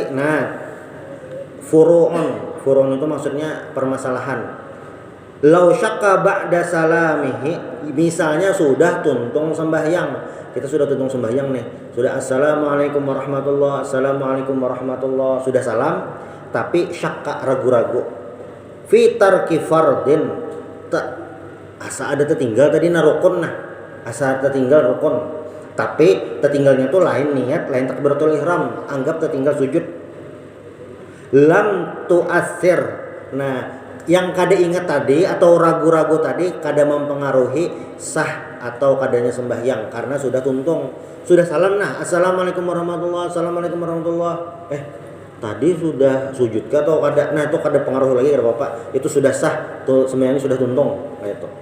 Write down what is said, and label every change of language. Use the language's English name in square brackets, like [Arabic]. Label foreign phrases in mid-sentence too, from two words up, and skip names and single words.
[Banjar] Nah, furu'un itu maksudnya permasalahan. [Arabic] لو شك بعد سلامه, [Banjar] misalnya sudah tuntung sembahyang. Kita sudah tuntung sembahyang nih. Sudah [Arabic] السلام عليكم ورحمة الله, السلام عليكم ورحمة الله, [Banjar] sudah salam, tapi syakka ragu-ragu. [Arabic] في ترك فرض, [Banjar] asa ada tertinggal tadi narukun nah. Asa tertinggal rukun. Tapi tertinggalnya tuh lain niat, lain [Arabic] تكبيرة الإحرام, [Banjar] anggap tertinggal sujud. [Arabic] لم تؤثر. [Banjar] Nah, yang kada ingat tadi atau ragu-ragu tadi kada mempengaruhi sah atau kadanya sembahyang karena sudah tuntung, sudah salam nah [Arabic] السلام عليكم ورحمة الله, السلام عليكم ورحمة الله, [Banjar] tadi sudah sujud atau kada, nah itu kada pengaruh lagi kada apa-apa, itu sudah sah tuh sembahyangnya sudah tuntung kayak itu.